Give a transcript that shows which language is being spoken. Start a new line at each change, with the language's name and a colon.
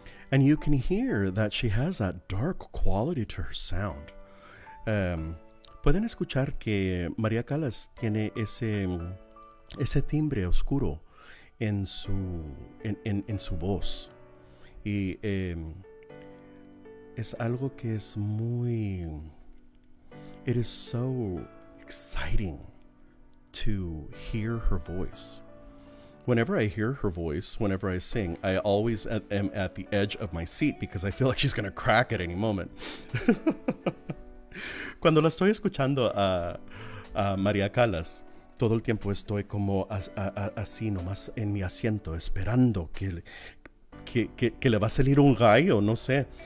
English: And you can hear that she has that dark quality to her sound.
Spanish: Pueden escuchar que María Callas tiene ese timbre oscuro en su voz. Y es algo que es muy...
English: It is so exciting to hear her voice. Whenever I hear her voice, whenever I sing, I always am at the edge of my seat because I feel like she's going to crack at any moment.
Spanish: Cuando la estoy escuchando a María Callas, todo el tiempo estoy como así nomás en mi asiento, esperando que le va a salir un gallo, no sé.